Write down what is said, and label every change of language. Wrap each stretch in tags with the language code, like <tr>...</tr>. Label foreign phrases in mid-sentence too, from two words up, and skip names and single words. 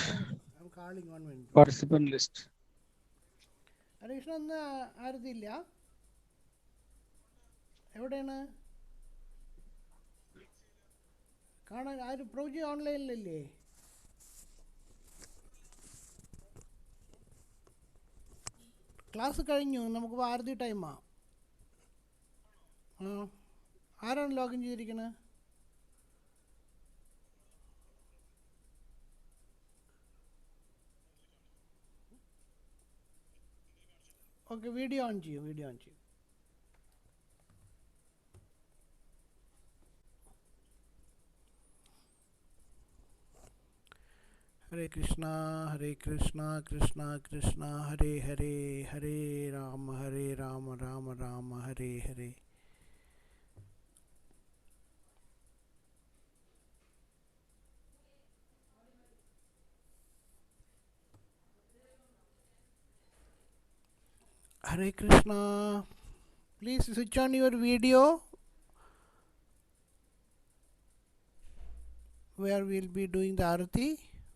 <en>I'm calling 1 minute. participant list.</en> <sa>Hare Krishna</sa> <ml>ആരുതില്ല എവിടെയാണ് കാണാൻ ആരും പ്രൊജി ഓൺലൈനിലല്ലേ ക്ലാസ് കഴിഞ്ഞു നമുക്ക് ഭാരതി ടൈമാ ആരാണ് ലോഗിൻ ചെയ്തിരിക്കുന്നത് ഓക്കെ വീഡിയോ ഓൺ ചെയ്യൂ</ml> <sa>Hare Krishna, Krishna Krishna, Hare Hare, Hare Rama, Rama Rama, Hare Hare. Hare Krishna.</sa> <en>Please switch on your video where we'll be doing the arati.</en>